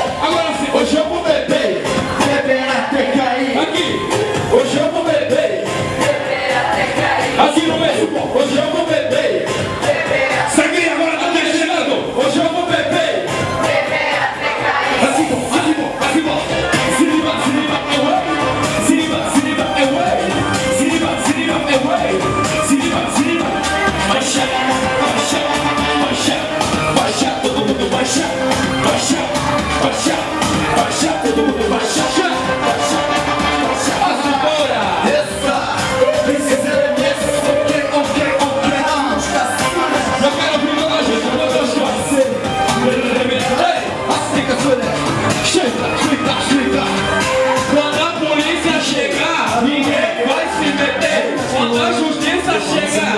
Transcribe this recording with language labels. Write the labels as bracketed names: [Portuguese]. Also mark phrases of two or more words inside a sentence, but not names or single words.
[Portuguese] Agora sim, hoje eu vou beber. Beber até cair. Aqui, hoje eu vou beber. Aqui no meio, hoje eu vou beber. Sangria agora tá chegando. Hoje eu vou beber. Assim bom, assim bom, assim bom. Siriba, siriba, away. Siriba, siriba, away. Siriba, siriba, away. Siriba, siriba. Baixa, baixa, baixa, baixa, todo mundo baixa. Baixa, baixa, baixa, todo mundo baixa. Baixa, baixa, vamos embora. [English] This is LMS. [Portuguese] Ok. Eu quero ouvir toda a gente, eu vou gostar. Ei, Assim que a sua chega. Quando a polícia chegar, ninguém vai se meter. Quando a justiça chegar,